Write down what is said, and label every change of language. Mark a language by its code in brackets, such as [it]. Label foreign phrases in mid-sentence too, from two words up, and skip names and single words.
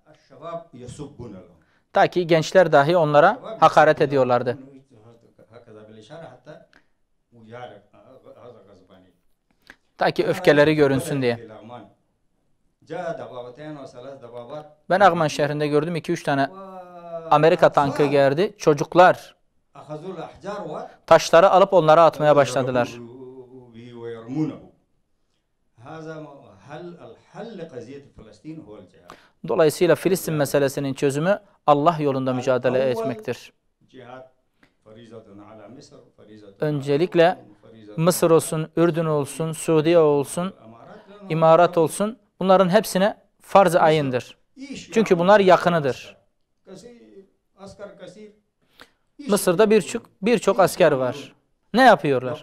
[tr] Ta ki gençler dahi onlara hakaret ediyorlardı. Ta ki öfkeleri görünsün diye. Ben Ağman şehrinde gördüm 2-3 tane Amerika tankı geldi. Çocuklar [ar] أخذوا الأحجار [tr] Taşları alıp onlara atmaya başladılar. [ar] ويرمونه. هذا الحل لقضية فلسطين هو الجهاد. [tr] Dolayısıyla Filistin meselesinin çözümü Allah yolunda mücadele etmektir. [ar] جهاد فريضة على مصر فريضة. [tr] Öncelikle Mısır olsun, Ürdün olsun, Suudiye olsun, İmarat olsun, bunların hepsine farz-ı ayındır. Çünkü bunlar yakınıdır. Mısır'da birçok asker var. Ne yapıyorlar?